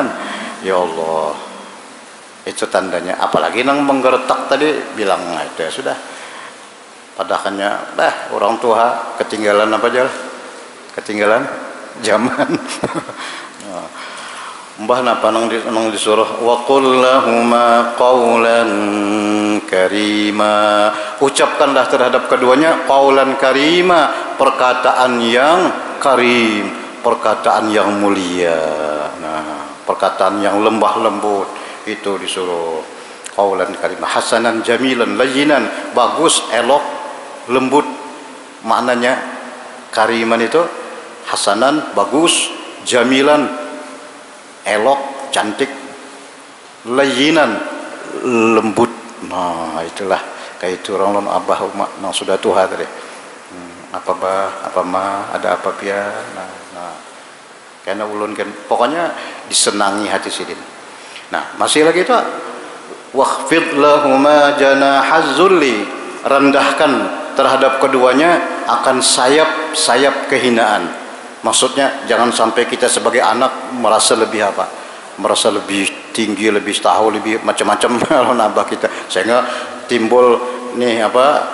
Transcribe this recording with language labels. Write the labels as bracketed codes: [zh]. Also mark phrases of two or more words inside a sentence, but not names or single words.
[bjn] Ya Allah, itu tandanya. Apalagi nang menggertak tadi bilang, nah, itu ya sudah. Padahalnya, orang tua ketinggalan apa aja? Ketinggalan zaman. Mbah napa nang disuruh [ar] wa qul lahuma qawlan karima, [bjn] ucapkanlah terhadap keduanya [ar] qaulan karima, [bjn] perkataan yang karim, perkataan yang mulia. Nah, perkataan yang lembah lembut itu disuruh [ar] qaulan karima, hasanan jamilan layyinan, [bjn] bagus, elok, lembut. Maknanya kariman itu hasanan, bagus, jamilan, elok, cantik, layyinan, lembut. Nah, itulah kayak itu orang lon abah umat nang sudah tua tadi. Apa bah, apa ma, ada apa pia. Nah, karena ulun kan pokoknya disenangi hati sidin. Nah, masih lagi itu [ar] wakhfid lahuma janahaz zulli, [bjn] rendahkan terhadap keduanya akan sayap kehinaan. Maksudnya jangan sampai kita sebagai anak merasa lebih apa? Merasa lebih tinggi, lebih tahu, lebih macam-macam kalau nabah kita. Sehingga timbul nih apa?